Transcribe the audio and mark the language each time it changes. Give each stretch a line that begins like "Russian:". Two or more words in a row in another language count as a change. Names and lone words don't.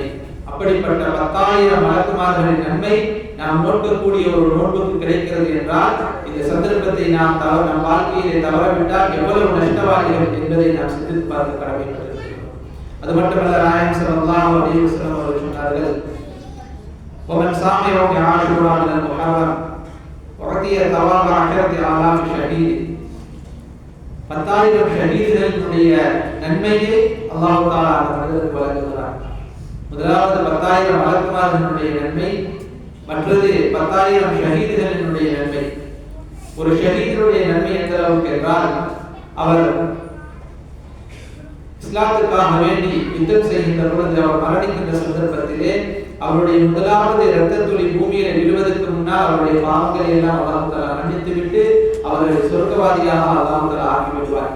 Tamil: அப்படிப்பட்ட 10,000 மலக்குமார்களின் நன்மை நாம் நோக்கக்கூடிய ஒரு நோன்புக்கு கிடைக்கிறது என்றால், இந்த சந்தர்ப்பத்தை நாம் நம் வாழ்க்கையிலே தவறவிட்டால் எவ்வளவு நஷ்டவாளிகள் என்பதை நாம் சிந்தித்து பார்க்க கடமைப்பட்டிருக்கிறோம். அது மட்டுமல்ல, நாயகம்
Arabic: صلى الله عليه وسلم
Tamil: அவர்கள் சொன்னார்கள்,
Arabic: ومن صام يوم عاشوراء من المحرم وعطي ثواب 10,000
Tamil: ஷஹீத், 10,000 ஷஹீதுகளுடைய நன்மையை
Arabic: الله تعالى
Tamil: அந்த மனிதருக்கு வழங்குகிறார். முதலாவது 10,000 மலக்குமார்களுடைய நன்மை, மற்றது 10,000 ஷஹீதுகளினுடைய நன்மை. ஒரு ஷஹீதுடைய நன்மை எந்த அளவுக்கு என்றால், அவர் இஸ்லாத்துக்காக வேண்டி யுத்தம் செய்கின்ற பொழுது அவர் மரணிக்கின்ற சந்தர்ப்பத்திலே அவருடைய முதலாவது இரத்த துளி பூமியில விழுவதற்கு முன்னால் அவருடைய பாவங்களை எல்லாம்
Arabic: الله تعالى
Tamil: மன்னித்துவிட்டு அவரை சொர்க்கவாதியாக
Arabic: الله تعالى
Tamil: ஆக்கி விடுவார்.